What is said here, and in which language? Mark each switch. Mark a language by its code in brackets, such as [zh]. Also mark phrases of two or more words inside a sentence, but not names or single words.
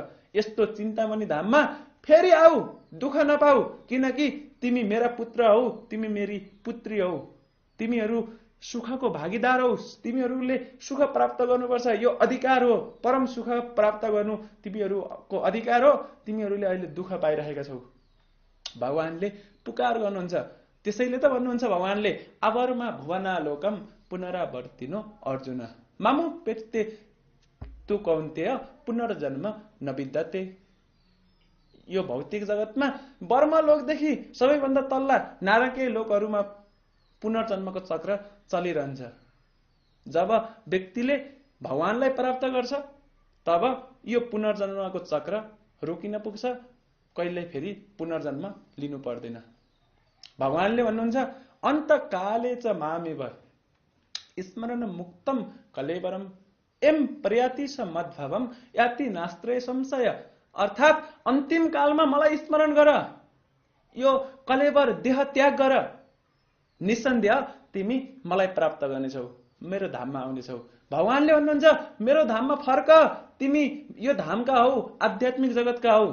[ne] यस्तो चिन्तामणि धाममा फेरि आऊ, दुःख नपाऊ, किनकि तिमी मेरा पुत्र हौ, तिमी मेरी पुत्री हौ, तिमीहरू सुखको भागीदार हौ, तिमीहरूले सुख प्राप्त गर्नुपर्छ, यो अधिकार हो, परम सुख प्राप्त गर्नु तिमीहरूको अधिकार हो, तिमीहरूले अहिले दुःख पाइरहेका छौ। भगवानले पुकार गर्नुहुन्छ। त्यसैले त भन्नुहुन्छ भगवानले, [sa] अवरमा भुवनालोकम पुनरावर्तिनो अर्जुन मामु पेत्ते तु कौन्तेय पुनर्जन्म नविद्यते। [ne] यो भौतिक जगतमा वर्मलोकदेखि सबैभन्दा तल्ला नारकीय लोकहरूमा पुनर्जन्मको चक्र चलिरहन्छ। जब व्यक्तिले भगवानलाई प्राप्त गर्छ तब यो पुनर्जन्मको चक्र रोकिन पुग्छ, कहिल्यै फेरि पुनर्जन्म लिनु पर्दैन। भगवानले भन्नुहुन्छ, [sa] अन्तकाले च मामेव स्मरण मुक्तम कलेवरम एम प्रयाति स मद्भवम याति नास्त्रे संशय। [ne] अर्थात अन्तिम कालमा मलाई स्मरण गर, यो कलेवर देह त्याग गर, निसन्देह तिमी मलाई प्राप्त गर्नेछौ, मेरो धाममा आउनेछौ। भगवानले भन्नुहुन्छ, मेरो धाममा फर्क, तिमी यो धामका हौ, आध्यात्मिक जगतका हौ।